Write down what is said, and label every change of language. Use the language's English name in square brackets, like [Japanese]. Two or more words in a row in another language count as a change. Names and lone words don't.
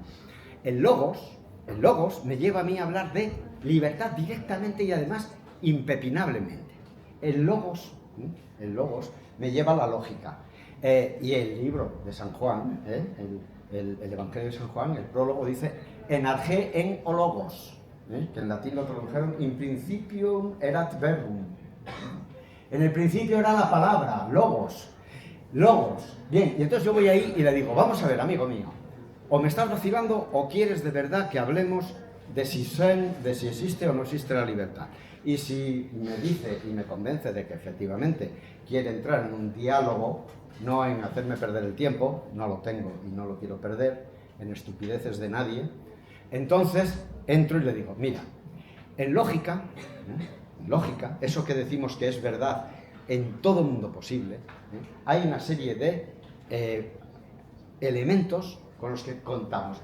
[Spanish] El logos me lleva a mí a hablar de libertad directamente y además impepinablemente. El logos me lleva a la lógica. Y el libro de San Juan, el Evangelio de San Juan, el prólogo dice [Greek] en arge en o logos, [Spanish] que en latín lo tradujeron [Latin] in principium erat verbum. [Spanish] En el principio era la palabra, logos. Bien, y entonces yo voy ahí y le digo, vamos a ver, amigo mío, o me estás vacilando o quieres de verdad que hablemos de si existe o no existe la libertad. Y si me dice y me convence de que efectivamente quiere entrar en un diálogo, no en hacerme perder el tiempo, no lo tengo y no lo quiero perder, en estupideces de nadie, entonces entro y le digo, mira, en lógica, eso que decimos que es verdad en todo mundo posible, hay una serie de elementos con los que contamos.